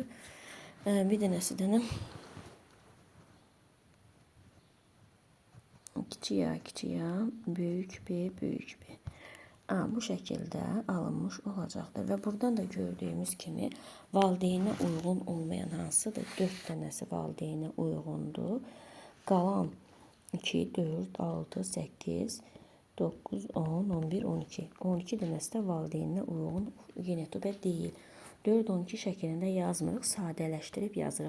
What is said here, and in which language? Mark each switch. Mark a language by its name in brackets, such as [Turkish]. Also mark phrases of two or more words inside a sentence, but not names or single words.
[Azerbaijani] Bir dənəsi də küçük A, büyük B. [Turkish] Bu şekilde alınmış olacaktır. Ve buradan da gördüğümüz kimi valideyne uygun olmayan hansıdır? [Azerbaijani] 4 dənəsi valideyne uyğundur. Qalan 2, 4, 6, 8, 9, 10, 11, 12. 12 dənəsi də valideynə uyğun genotipə deyil. 4, 12 şəklində yazmırıq, sadələşdirib yazırıq.